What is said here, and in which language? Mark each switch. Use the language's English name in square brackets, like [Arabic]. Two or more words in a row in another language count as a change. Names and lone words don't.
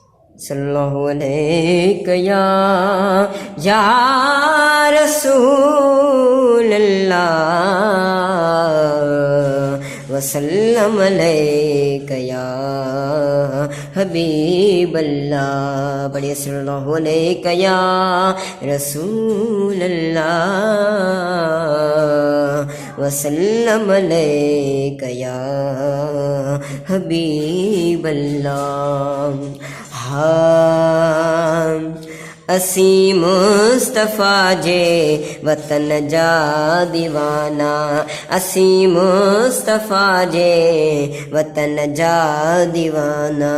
[Arabic] صلى الله عليك يا رسول الله وسلم عليك يا حبيب الله. बढ़िया صلى الله عليك يا رسول الله وسلم عليك يا حبيب الله. [Sindhi] हाँ असी मुस्तफ़ा जे वतन जा दीवाना, असी मुस्तफ़ा जे वतन जा दीवाना।